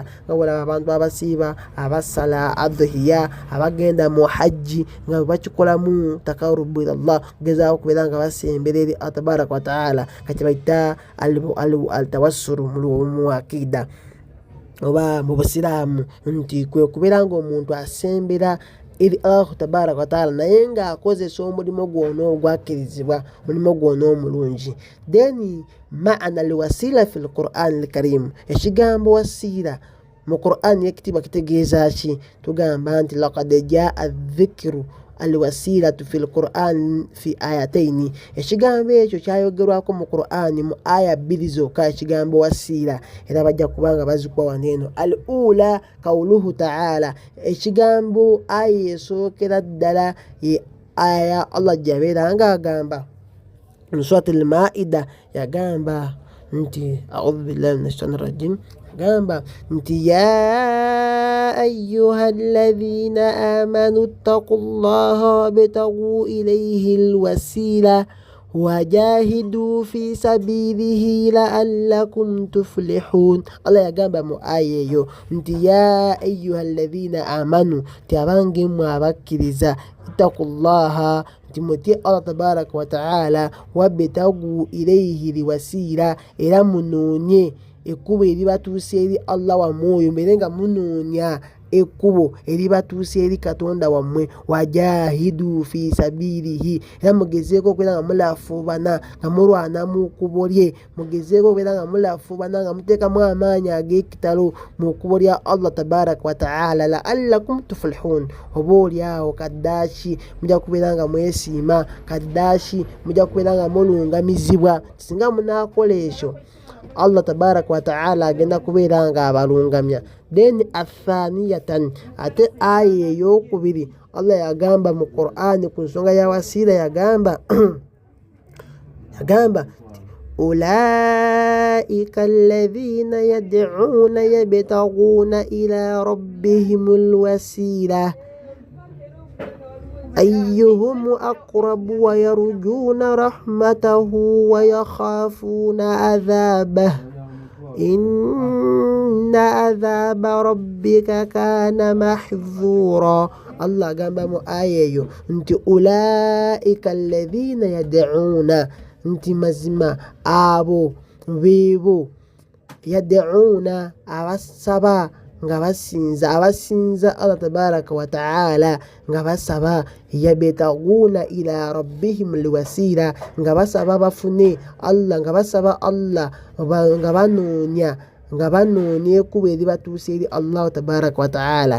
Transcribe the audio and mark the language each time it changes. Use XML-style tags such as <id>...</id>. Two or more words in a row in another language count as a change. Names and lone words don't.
<lg>Nga olaba abantu abasiiba, abasala adhiya, abagenda mu hajji, nga bakikolamu</lg> <ar>تقرّبا إلى الله,</ar> <lg>kugezaako okubeera nga basembera eri</lg> <ar>الله تبارك وتعالى,</ar> <lg>kati bayita al-tawassulu mu aqida oba mu busiraamu, nti kwe kubeera ng'omuntu asembera eri</lg> <ar>الله تبارك وتعالى</ar> <lg>naye ng'akozesa omulimo gwonna ogwakkirizibwa, omulimo gwonna omulungi.</lg> <ar>Then معنى الوسيلة في القرآن الكريم,</ar> <lg>ekigambo wasiila mu Qur'an y'ekitiibwa kitegeeza ki? Tugamba nti</lg> <ar>لقد جاء ذكر الوسيلة في القرآن في آيتين.</ar> <lg>Ekigambo ekyo kyayogerwako mu Qur'an mu aya 2 zokka, ekigambo wasiila, era bajja kubanga bazikuwa waneeno.</lg> <ar>الأولى قوله تعالى,</ar> <lg>ekigambo aya esookera ddala ye aya Allah gyabeera ng'agamba mu surat al-Maida, yagamba nti</lg> <ar>أعوذ بالله من الشيطان الرجيم,</ar> <lg>gamba nti</lg> <ar>يا أيها الذين آمنوا اتقوا الله وابتغوا إليه الوسيلة وجاهدوا في سبيله لعلكم تفلحون.</ar> <lg>Allah yagamba mu aya eyo nti</lg> <ar>يا أيها الذين آمنوا,</ar> <lg>ti abange mmwe abakkiriza, ittaqullaha, nti mutye</lg> <ar>الله تبارك وتعالى, وابتغوا إليه الوسيلة,</ar> <lg>era munoonye ekkubo eribatuusa eri Allah wammwe oyo, mbere nga munoonya ekkubo eribatuusa eri Katonda wammwe.</lg> <ar>وجاهدوا في سبيله,</ar> <lg>era mugezeeko okubeera nga mulafuubana nga mulwana mu kkubo lye, mugezeeko okubeera nga mulafuubana nga muteekamu amaanyi ag'ekitalo mu kkubo lya</lg> <ar>الله تبارك وتعالى, لعلكم تفلحون,</ar> <lg>oba oliawo kaddaaki mujja kubeera nga mwesiima, kaddaaki mujja kubeera nga mulungamizibwa. Singa munaakola ekyo</lg> <ar>الله تبارك وتعالى</ar> <lg>agenda kubeera nga abalungamya. Then athaniyatan, ate aya ey'okubiri Allah yagamba mu Qur'an ku nsonga ya wasiila, yagamba</lg> <ar>أولئك الذين يدعون يبتغون إلى ربهم الوسيلة أيهم أقرب ويرجون رحمته ويخافون عذابه إن عذاب ربك كان محذورا.</ar> <lg>Allah agamba mu aya eyo nti</lg> <ar>أولئك الذين يدعون,</ar> <lg>nti mazima abo beebo, yad'una abasaba nga abasinza</lg> <ar>الله تبارك وتعالى</ar> <lg>nga basaba</lg> <ar>يبتغون إلى ربهم الوسيلة</ar> <lg>nga basaba bafune Allah nga basaba Allah nga banoonya ekkubo eribatuusa eri</lg> <ar>الله تبارك وتعالى.</ar>